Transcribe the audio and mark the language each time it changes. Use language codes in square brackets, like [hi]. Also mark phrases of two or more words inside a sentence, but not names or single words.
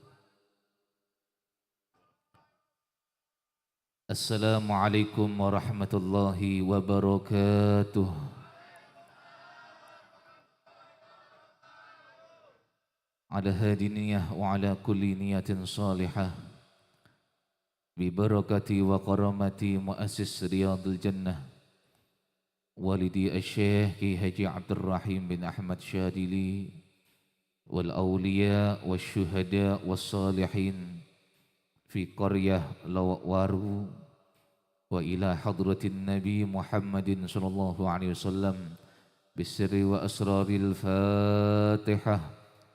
[ar] السلام عليكم ورحمة الله وبركاته. على هذه النية وعلى كل نية صالحة ببركة و كرامة مؤسس رياض الجنة والدي الشيخ كي حاجي عبد الرحيم بن أحمد شاذلي والأولياء والشهداء والصالحين في قرية لاواكوارو وإلى حضرة النبي محمد صلى الله عليه وسلم بسر وأسرار الفاتحة.